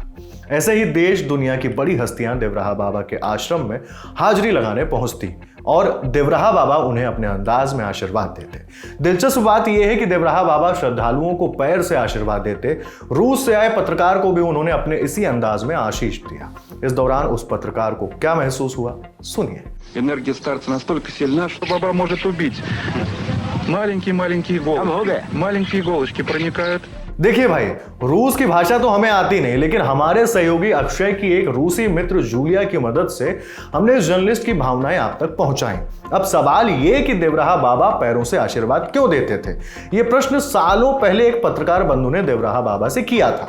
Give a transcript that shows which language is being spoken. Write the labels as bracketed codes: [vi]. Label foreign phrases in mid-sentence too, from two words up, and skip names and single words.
[hi] ऐसे ही देश दुनिया की बड़ी हस्तियां देवराहा बाबा के आश्रम में हाजिरी लगाने पहुंचती और देवराहा बाबा उन्हें अपने अंदाज में आशीर्वाद देते। दिलचस्प बात यह है कि देवराहा बाबा श्रद्धालुओं को पैर से आशीर्वाद देते। रूस से आए पत्रकार को भी उन्होंने अपने इसी अंदाज में आशीष दिया। इस दौरान उस पत्रकार को क्या महसूस हुआ, सुनिए। [ru] Энергия старца настолько сильна, что баба может убить. Маленькие иголочки проникают. [hi] देखिए भाई, रूस की भाषा तो हमें आती नहीं, लेकिन हमारे सहयोगी अक्षय की एक रूसी मित्र जूलिया की मदद से हमने इस जर्नलिस्ट की भावनाएं आप तक पहुंचाई। अब सवाल ये कि देवराहा बाबा पैरों से आशीर्वाद क्यों देते थे, ये प्रश्न सालों पहले एक पत्रकार बंधु ने देवराहा बाबा से किया था।